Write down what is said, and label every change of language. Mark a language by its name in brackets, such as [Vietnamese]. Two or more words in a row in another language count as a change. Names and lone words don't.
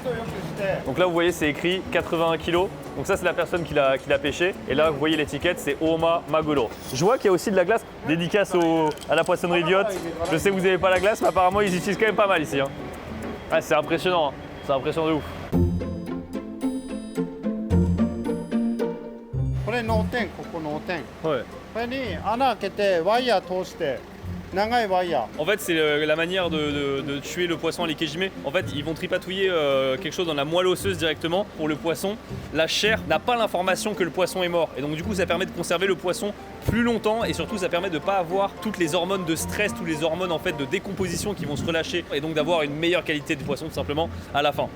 [French] Donc là vous voyez c'est écrit 81 kg. Donc ça c'est la personne qui l'a pêché. Et là vous voyez l'étiquette c'est Oma Maguro. Je vois qu'il y a aussi de la glace, dédicace à la poissonnerie Biot. Je sais que vous n'avez pas la glace mais apparemment ils utilisent quand même pas mal ici. Hein. Ah, c'est impressionnant, hein. C'est impressionnant de ouf. [Japanese] これ脳天、ここ脳天。 [French] Ouais. [Japanese] これに穴開けてワイヤー通して長いワイヤー。 [French] En fait, c'est la manière de tuer le poisson à l'ikejime. En fait, ils vont tripatouiller quelque chose dans la moelle osseuse directement pour le poisson. La chair n'a pas l'information que le poisson est mort. Et donc, du coup, ça permet de conserver le poisson plus longtemps et surtout, ça permet de ne pas avoir toutes les hormones de stress, toutes les hormones en fait de décomposition qui vont se relâcher et donc d'avoir une meilleure qualité du poisson tout simplement à la fin.